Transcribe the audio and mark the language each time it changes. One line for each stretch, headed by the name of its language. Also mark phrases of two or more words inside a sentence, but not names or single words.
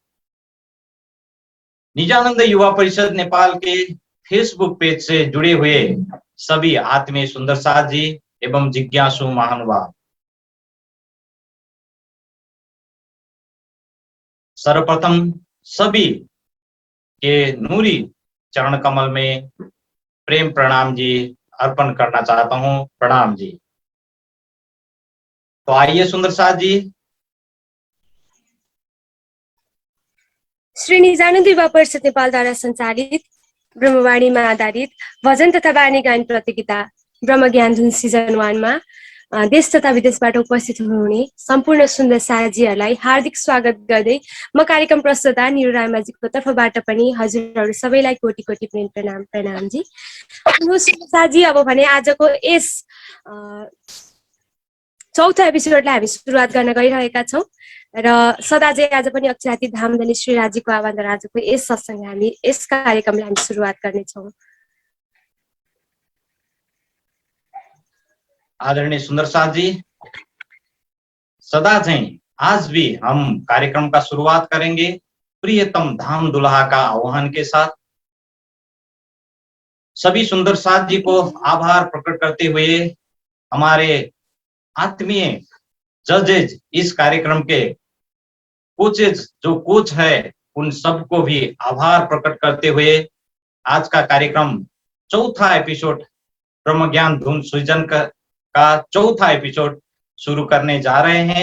Hindi: निजानंद युवा परिषद नेपाल के फेसबुक पेज से जुड़े हुए सभी आत्मीय सुंदर साथ जी एवं जिज्ञासु महानुभाव, सर्वप्रथम सभी के नूरी चरण कमल में प्रेम प्रणाम जी अर्पण करना चाहता हूं। प्रणाम जी। तो आइए सुंदर साथ जी।
Nepali: श्री निजानन्द युवा परिषद नेपालद्वारा सञ्चालित ब्रह्मवाणीमा आधारित भजन तथा वाणी गायन प्रतियोगिता ब्रह्म ज्ञान धुन सिजन 1 मा देश तथा विदेशबाट उपस्थित हुनुहुने सम्पूर्ण सुन्दर साथीहरूलाई हार्दिक स्वागत गर्दै म कार्यक्रम प्रस्तुता निरु रायमाझीको तर्फबाट पनि हजुरहरू सबैलाई कोटि कोटि प्रेम प्रणाम जी। साथी, अब भने आजको यस चौथो एपिसोडलाई हामी सुरुवात गर्न गइरहेका छौं र सदा चाहिँ आज पनि अक्षरातीत धामधनी श्री राजीको आह्वानद्वारा आजको यस सत्संग हामी यस कार्यक्रमलाई हामी सुरुवात गर्नेछौं।
Hindi: आदरणीय सुंदर साथ जी, सदा चाहिँ आज भी हम कार्यक्रम का शुरुआत करेंगे प्रियतम धाम दुल्हा का आह्वान के साथ। सभी सुंदर साथ जी को आभार प्रकट करते हुए हमारे आत्मीय जजेज, इस कार्यक्रम के कोचेज जो कोच है उन सबको भी आभार प्रकट करते हुए आज का कार्यक्रम चौथा एपिसोड ब्रह्म ज्ञान धुन सृजन का चौथा एपिसोड शुरू करने जा रहे हैं।